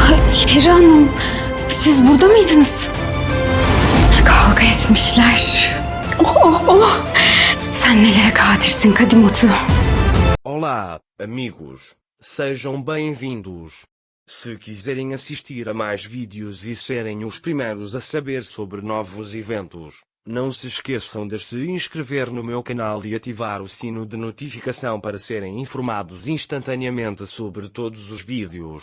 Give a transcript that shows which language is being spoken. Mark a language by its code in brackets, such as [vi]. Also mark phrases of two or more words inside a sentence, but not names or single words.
[tr] Peri Hanım, siz burada mıydınız? Kavga etmişler. Oh. Sen nelere kadirsin Kadimotu. [pt] Olá, amigos. Sejam bem-vindos. Se quiserem assistir a mais vídeos e serem os primeiros a saber sobre novos eventos, não se esqueçam de se inscrever no meu canal e ativar o sino de notificação para serem informados instantaneamente sobre todos os vídeos.